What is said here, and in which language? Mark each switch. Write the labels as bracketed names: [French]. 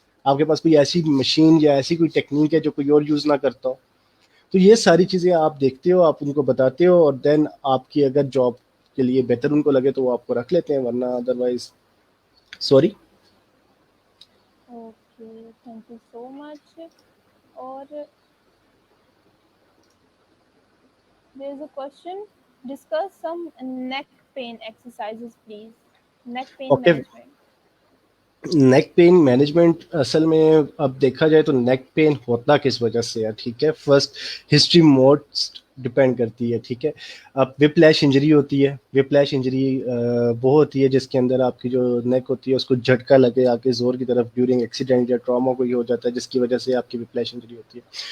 [Urdu] آپ کے پاس کوئی ایسی مشین یا ایسی کوئی ٹیکنیک ہے جو کوئی اور یوز نہ کرتا ہو. تو یہ ساری چیزیں آپ دیکھتے ہو, آپ ان کو بتاتے ہو, اور دین آپ کی اگر جاب کے لیے بہتر ان کو لگے تو وہ آپ کو رکھ لیتے ہیں, ورنہ otherwise sorry. Okay, thank you so مچ. اور [English] there is a question, discuss some neck pain exercises please. Neck pain okay, management. [Urdu] Neck pain management اصل میں اب دیکھا جائے تو نیک پین ہوتا کس وجہ سے ہے. ٹھیک ہے, فرسٹ ہسٹری موسٹ ڈپینڈ کرتی ہے. ٹھیک ہے, اب وپ لیش انجری ہوتی ہے. وپ لیش انجری وہ ہوتی ہے جس کے اندر آپ کی جو نیک ہوتی ہے اس کو جھٹکا لگے آ کے زور کی طرف ڈیورنگ ایکسیڈنٹ یا ٹراما کوئی ہو جاتا ہے, جس کی وجہ سے آپ کی وپ لیش انجری ہوتی ہے.